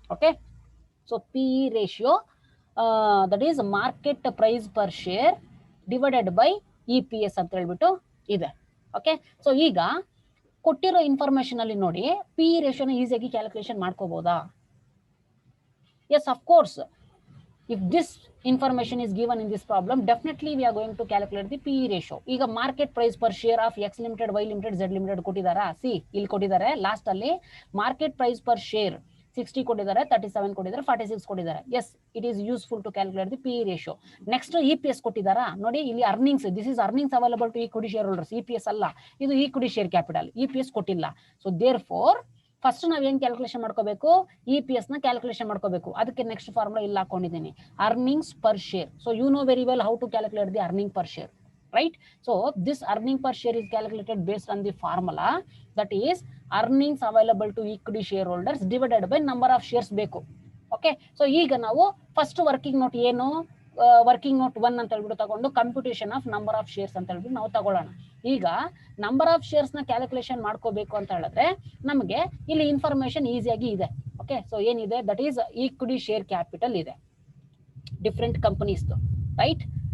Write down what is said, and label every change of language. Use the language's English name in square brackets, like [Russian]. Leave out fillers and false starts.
[English] okay, so PE ratio that is market price per share divided by EPS [Kannada] ಅಂತ ಹೇಳ್ಬಿಟ್ಟು ಇದೆ. Okay, so ಈಗ ಕೊಟ್ಟಿರೋ ಇನ್ಫಾರ್ಮೇಶನ್ ಅಲ್ಲಿ ನೋಡಿ PE ರೇಷಿಯೋನ ಈಸಿಯಾಗಿ calculation ಮಾಡ್ಕೋಬಹುದಾ? [English] Yes, of course. If this information is given in this problem, definitely we are going to calculate the PE ratio. [Kannada] ಈಗ market price per share of X limited, Y limited, Z limited ಕೊಟ್ಟಿದ್ದಾರಾ? C ಇಲ್ಲಿ ಕೊಟ್ಟಿದ್ದಾರೆ last ಅಲ್ಲಿ market price per share 60 ಕೊಟ್ಟಿದ್ದಾರೆ, 37 ಕೊಟ್ಟಿದ್ದಾರೆ, 46 ಕೊಟ್ಟಿದ್ದಾರೆ. [English] Yes, it is useful to calculate the PE ratio. Next EPS [Kannada] ಕೊಟ್ಟಿದ್ದಾರಾ ನೋಡಿ, ಇಲ್ಲಿ [English] Earnings, this is earnings available to equity share holders. [Kannada] EPS ಅಲ್ಲ, ಇದು ಈಕ್ವಿಟಿ ಶೇರ್ ಕ್ಯಾಪಿಟಲ್. EPS ಕೊಟ್ಟಿಲ್ಲ. ಸೊ ದೇರ್ ಫೋರ್ ಫಸ್ಟ್ ನಾವ್ ಏನ್ ಕ್ಯಾಲ್ಕುಲೇಷನ್ ಮಾಡ್ಕೋಬೇಕು, EPS ನ calculation ಮಾಡ್ಕೋಬೇಕು. ಅದಕ್ಕೆ ನೆಕ್ಸ್ಟ್ ಫಾರ್ಮುಲಾ ಇಲ್ಲಿ ಹಾಕೊಂಡಿದ್ದೀನಿ, earnings per share. [English] So you know very well how to calculate the earning per share, right? So this earning per share is calculated based on the formula, that is earnings available to equity shareholders divided by number of shares ಬೇಕು. [Kannada] Okay, so ಈಗ ನಾವು first working note ಏನು, working note 1 ಅಂತ ಹೇಳ್ಬಿಟ್ಟು ತಗೊಂಡು computation of number of shares ಅಂತ ಹೇಳ್ಬಿಟ್ಟು ನಾವು ತಗೊಳ್ಳೋಣ. ಈಗ ನಂಬರ್ ಆಫ್ ಶೇರ್ಸ್ ನ ಕ್ಯಾಲ್ಕುಲೇಷನ್ ಮಾಡ್ಕೋಬೇಕು ಅಂತ ಹೇಳಿದ್ರೆ ನಮಗೆ ಇಲ್ಲಿ ಇನ್ಫಾರ್ಮೇಶನ್ ಈಸಿಯಾಗಿ ಇದೆ. ಓಕೆ, ಸೊ ಏನಿದೆ, that is equity share capital ಇದೆ ಡಿಫ್ರೆಂಟ್ ಕಂಪನೀಸ್, ರೈಟ್?